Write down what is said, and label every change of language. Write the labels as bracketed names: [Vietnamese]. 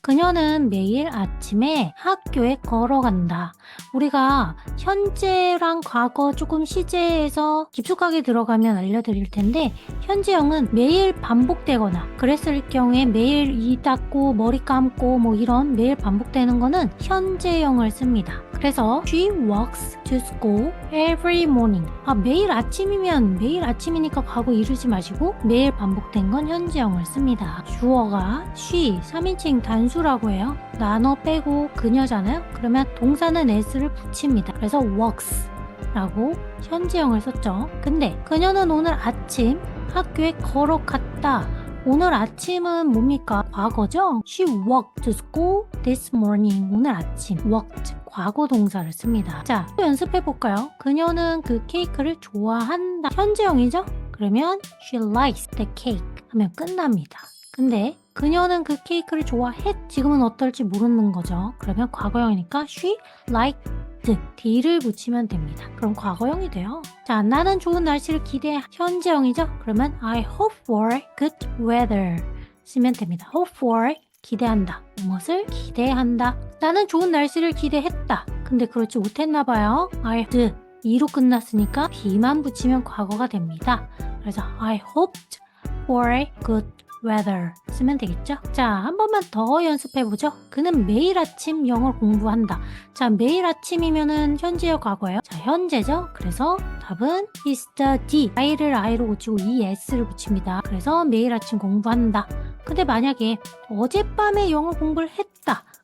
[Korean] 그녀는 매일 아침에 학교에 걸어간다. 우리가 현재랑 과거 조금 시제에서 깊숙하게 들어가면 알려드릴 텐데 현재형은 매일 반복되거나 그랬을 경우에 매일 이 닦고 머리 감고 뭐 이런 매일 반복되는 거는 현재형을 씁니다. 그래서 [English] she walks to school every morning. [Korean] 매일 아침이면 매일 아침이니까 과거 이르지 마시고 매일 반복된 건 현재형을 씁니다. 주어가 she 3인칭 단수라고 해요. 나눠 빼고 그녀잖아요. 그러면 동사는 s를 붙입니다. 그래서 walks 라고 현재형을 썼죠. 근데 그녀는 오늘 아침 학교에 걸어갔다. 오늘 아침은 뭡니까? 과거죠? [English] She walked to school this morning. [Korean] 오늘 아침 walked 과거 동사를 씁니다. 자, 또 연습해볼까요? 그녀는 그 케이크를 좋아한다. 현재형이죠? 그러면 [English] she likes the cake [Korean] 하면 끝납니다. 근데 그녀는 그 케이크를 좋아했. 지금은 어떨지 모르는 거죠. 그러면 과거형이니까 [English] she liked [Korean] d를 붙이면 됩니다. 그럼 과거형이 돼요. 자, 나는 좋은 날씨를 기대해. 현재형이죠? 그러면 [English] I hope for good weather [Korean] 쓰면 됩니다. [English] hope for [Korean] 기대한다. 무엇을 기대한다. 나는 좋은 날씨를 기대했다. 근데 그렇지 못했나 봐요. [English] I did. [Korean] e로 끝났으니까 d만 붙이면 과거가 됩니다. 그래서 [English] I hoped for good weather [Korean] 쓰면 되겠죠? 자, 한 번만 더 연습해보죠. 그는 매일 아침 영어를 공부한다. 자, 매일 아침이면은 현재요, 과거예요? 자, 현재죠? 그래서 답은 [English] he studied. [Korean] i를 i로 고치고 es를 붙입니다. 그래서 매일 아침 공부한다. 근데 만약에 어젯밤에 영어 공부를 했다.